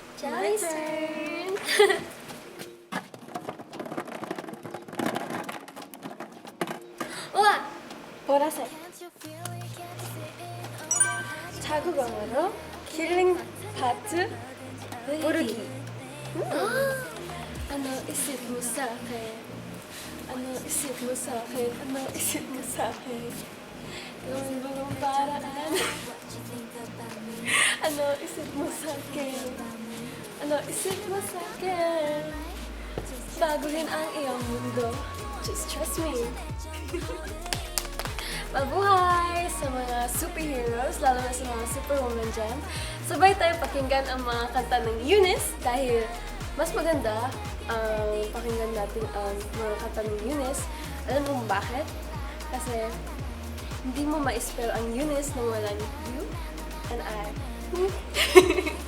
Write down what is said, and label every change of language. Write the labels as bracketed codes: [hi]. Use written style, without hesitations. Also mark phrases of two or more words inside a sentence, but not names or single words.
[en] Shelly's turn! [ko] 우와! 보라색. 자국어로 킬링 파트 부르기. [tl] Ano isip mo sa akin? Ano isip mo sa akin? Ano isip mo sa akin? Gawin mo ng paraan. Ano isip mo sa akin? Ano isip mo sa akin? Baguhin ang iyong mundo. [en] Just trust me. [tl] Mabuhay sa mga superheroes, lalo na sa mga superwoman dyan. Sabay tayo pakinggan ang mga kanta ng Eunice dahil mas maganda ang pakinggan natin ang mga kanta ng Eunice. Alam mo bakit? Kasi hindi mo ma-spell ang Eunice nang walang [en] U and I.